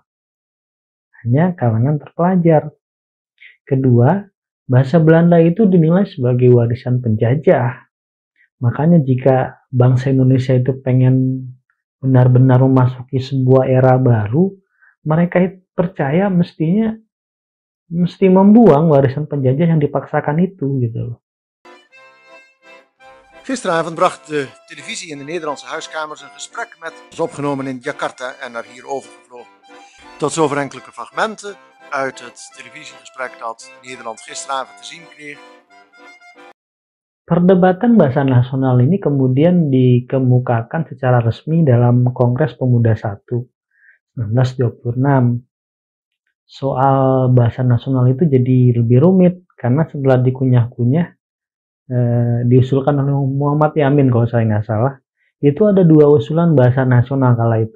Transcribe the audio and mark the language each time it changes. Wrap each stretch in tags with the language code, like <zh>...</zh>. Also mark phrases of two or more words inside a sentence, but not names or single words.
<id>Hanya kalangan terpelajar. Kedua, bahasa Belanda itu dinilai sebagai warisan penjajah. Makanya jika bangsa Indonesia itu pengen benar-benar memasuki sebuah era baru, mereka percaya mesti membuang warisan penjajah yang dipaksakan itu gitu loh.</id> <nl>Gisteravond bracht de televisie in de Nederlandse huiskamers een gesprek met ons opgenomen in Jakarta en naar hier overgevlogen. Tot zover enkele fragmenten uit het televisiegesprek dat Nederland gisteravond te zien kreeg.</nl> <id>Perdebatan bahasa nasional ini kemudian dikemukakan secara resmi dalam Kongres Pemuda 1 1926. Soal bahasa nasional itu jadi lebih rumit karena setelah dikunyah-kunyah diusulkan oleh Muhammad Yamin kalau saya nggak salah, itu ada dua usulan bahasa nasional kala itu.</id>